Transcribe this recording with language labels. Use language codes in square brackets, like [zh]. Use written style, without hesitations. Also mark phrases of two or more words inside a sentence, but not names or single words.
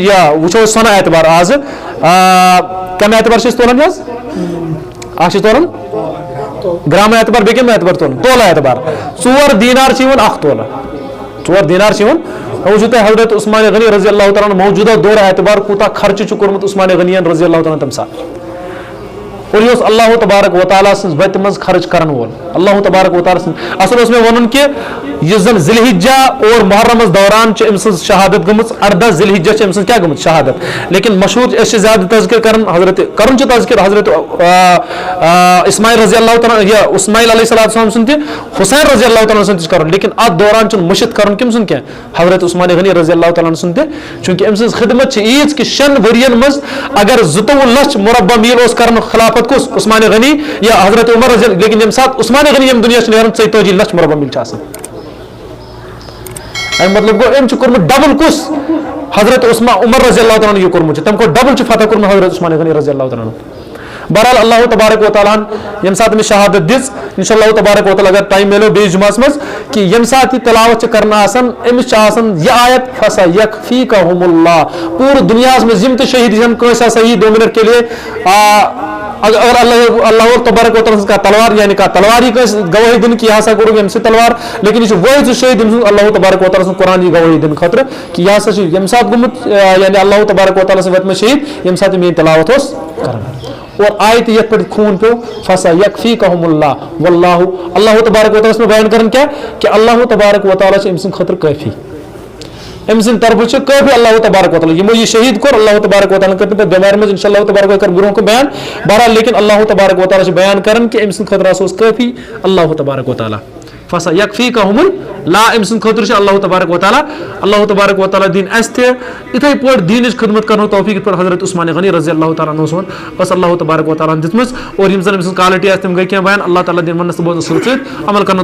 [ks] یا وٕچھو أسۍ سۄنہٕ اعتبار آزٕ کمہِ اعتبار چھِ أسۍ تولان حظ اکھ چھِ تولان گرام اعتبار بیٚیہِ کمہِ اعتبار تولان تولہٕ اعتبار 4 دیٖنار چھِ یِوان اکھ تولہٕ 4 دیٖنار چھِ یِوان وۄنۍ وٕچھِو تُہۍ حضرت عثمان غنی [ar] رضی اللہ تعالیٰ [ks] موجوٗدہ دور اعتبار کوٗتاہ خرچہٕ چھُ کوٚرمُت عثمان غنیَن [ar] رضی اللہ تعالیٰ [ks] تَمہِ ساتہٕ اور یہ [ar] اللہ تبارک و تعالیٰ [ks] سٕنٛز وتہِ منٛز خرچ کرن وول [ar] اللہ تبارک و تعالیٰ [ks] سٕنٛز اصل اوس مےٚ وَنُن کہ یُس زن ذی الحجہ اور محرمس دوران چھِ أمۍ سٕنٛز شہادت گٔمٕژ 18 ذی الحجہ چھِ أمۍ سٕنٛز کیٛاہ گٔمٕژ شہادت لیکن مشہوٗر أسۍ چھِ زیادٕ تذکر کران کرُن چھُ تذکر حضرت اسماعیل [ar] رضی اللہ تعالیٰ [ks] یا اسماعیل [ar] علیہ الصلوۃ والسلام [ks] سُنٛد تہِ حسین [ar] رضی اللہ تعالیٰ [ks] سُنٛد تہِ چھُ کرُن لیکن اتھ دوران چھُنہٕ مٔشِد کرُن کٔمۍ سُنٛد کینٛہہ حضرت عثمان غنی [ar] رضی اللہ تعالیٰ [ks] سُنٛد تہِ چوٗنٛکہِ أمۍ سٕنٛز خدمت چھِ ییٖژ کہ 6 ؤرین منٛز اگر 22 لچھ مربع میٖل اوس کران خلافت کُس عثمان غنی یا حضرت عمر رضی لیکن ییٚمہِ ساتہٕ عثمان غنی ییٚمہِ دُنیا چھِ نیران 42 لچھ مربع میٖل چھِ آسان اَمیُک مطلب گوٚو أمۍ چھُ کوٚرمُت ڈبل کُس حضرت عمر [ar] رضی اللہ تعالیٰ [ks] یہِ کوٚرمُت چھُ تَمہِ کھۄتہٕ ڈبل چھُ فتح کوٚرمُت حضرت عثمان غنی [ar] رضی اللہ تعالیٰ [ks] بہرحال [ar] اللہ تبارک و تعالیٰ [ks] ییٚمہِ ساتہٕ أمِس شہادت دِژ [ar] اِنشاء اللہ تبارک و تعالیٰ [ks] اگر ٹایم میلو بیٚیِس جُمعس منٛز کہِ ییٚمہِ ساتہٕ یہِ تلاوت چھِ کرنہٕ آسان أمِس چھِ آسان یہِ آیت [ar] فَسَیَکفیٖکَہُمُ اللّٰہ [ks] پوٗرٕ دُنیاہَس منٛز یِم تہِ شہیٖد چھِ کٲنٛسہِ آسان یی [ur] 2 منٹ کے لیے [ks] اگر [ar] اللہ تبارک و تعالیٰ [ks] سٕنٛز کانٛہہ تلوار یعنی کانٛہہ تلوار یی کٲنٛسہِ گوٲہی دِنہٕ کہِ یہِ ہسا کوٚرُکھ ییٚمہِ سۭتۍ تلوار لیکن یہِ چھُ وٲحد سُہ شہیٖد ییٚمہِ سُنٛد [ar] اللہ تبارک و تعالیٰ [ks] سُنٛد قرآن یی گوٲہی دِنہٕ خٲطرٕ کہِ یہِ ہسا چھُ ییٚمہِ ساتہٕ گوٚمُت یعنی [ar] اللہ تبارک و تعالیٰ [ks] سٕنٛدۍ وَتہِ منٛز شہیٖد ییٚمہِ ساتہٕ میٲنۍ تلاوت اوس کران اور آیت یتھ پٮ۪ٹھ خوٗن پیوٚو [ar] فَسَیَکفیٖکَہُمُ اللّٰہ وَاللّٰہُ اللہ تبارک و تعالیٰ [ks] چھُ بیان کران کیٛاہ کہِ [ar] اللہ تبارک و تعالیٰ [ks] چھُ أمۍ سٕنٛدِ خٲطرٕ کٲفی أمۍ سٕنٛدِ طرفہٕ چھُ کٲفی [ar] اللہ تبارک و تعالیٰ [ks] یِمو یہِ شہیٖد کوٚر [ar] اللہ تبارک و تعالیٰ [ks] کٔر پَتہٕ بٮ۪مارِ منٛز [ar] اِنشاء اللہ تبارک و [ks] کر برونٛہہ کُن بیان بہرحال لیکن [ar] اللہ تبارک و تعالیٰ [ks] چھُ بیان کران کہِ أمۍ سٕنٛدِ خٲطرٕ ہسا اوس کٲفی [ar] اللہ تبارک و تعالیٰ فَسَیَکفیٖکَہُمُ اللّٰہ [ks] أمۍ سٕنٛدِ خٲطرٕ چھُ [ar] اللہ تبارک و تعالیٰ [ks] دِنۍ اَسہِ تہِ یِتھٕے پٲٹھۍ دیٖنٕچ خدمت کرنُک توفیٖق یِتھ پٲٹھۍ حضرت عثمان غنی [ar] رضی اللہ تعالیٰ عنہ [ks] ٲس [ar] اللہ تبارک و تعالیٰ [ks] ہن دِژمٕژ اور یِم زن أمۍ سٕنٛز کالٹی آسہٕ تِم گٔے کینٛہہ بیان [ar] اللہ تعالیٰ [ks] دِنۍ وَننَس تہٕ بوزنَس سۭتۍ سۭتۍ عمل کرنُک